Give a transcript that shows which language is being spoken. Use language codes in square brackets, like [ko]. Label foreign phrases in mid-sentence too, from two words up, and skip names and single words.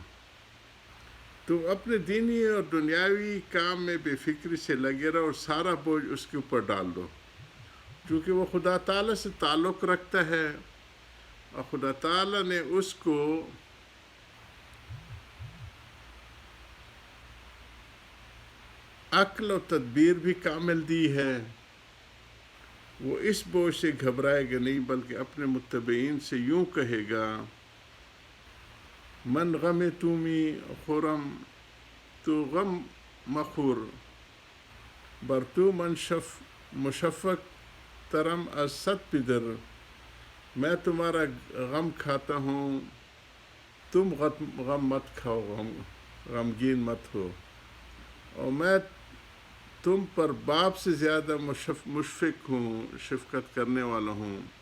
[ur] تم اپنے دینی اور دنیاوی کام میں بے فکری سے لگے رہو اور سارا بوجھ اس کے اوپر ڈال دو، کیونکہ وہ خدا تعالیٰ سے تعلق رکھتا ہے، اور خدا تعالیٰ نے اس کو عقل و تدبیر بھی کامل دی ہے. وہ اس بوجھ سے گھبرائے گا نہیں، بلکہ اپنے متبعین سے یوں کہے گا [fa] من غم تومی خورم تو غم مخور، بر تو من مشفق ترم از صد پدر. [ur] میں تمہارا غم کھاتا ہوں، تم غم مت کھاؤ، غمگین مت ہو، اور میں تم پر باپ سے زیادہ مشفق ہوں، شفقت کرنے والا ہوں.